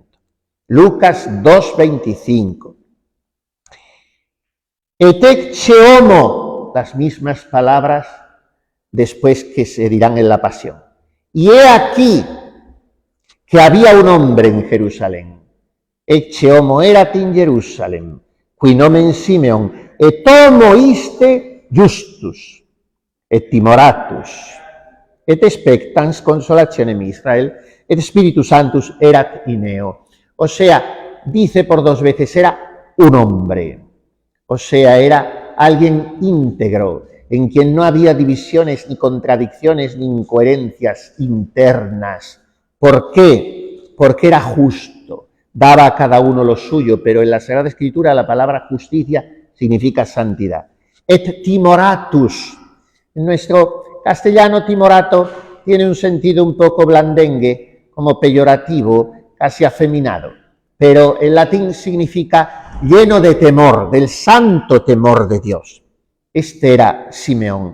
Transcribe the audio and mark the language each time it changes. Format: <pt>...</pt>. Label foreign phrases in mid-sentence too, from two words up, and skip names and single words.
<es>Lucas 2:25.</es> <la>Etecce homo,</la> <es>las mismas palabras después que se dirán en la pasión. Y he aquí que había un hombre en Jerusalén.</es> <la>Ecce homo erat in Jerusalem, qui nomen Simeon, et homo iste justus. et timoratus, et expectans consolationem Israel, et Spiritus Sanctus erat in eo.</la> <es>O sea, dice por 2 veces, era un hombre. O sea, era alguien íntegro, en quien no había divisiones, ni contradicciones, ni incoherencias internas. ¿Por qué? Porque era justo, daba a cada uno lo suyo, pero en la Sagrada Escritura la palabra justicia significa santidad.</es> <la>Et timoratus.</la> <es>En nuestro castellano, timorato tiene un sentido un poco blandengue, como peyorativo, casi afeminado. Pero en latín significa lleno de temor, del santo temor de Dios. Este era Simeón.</es>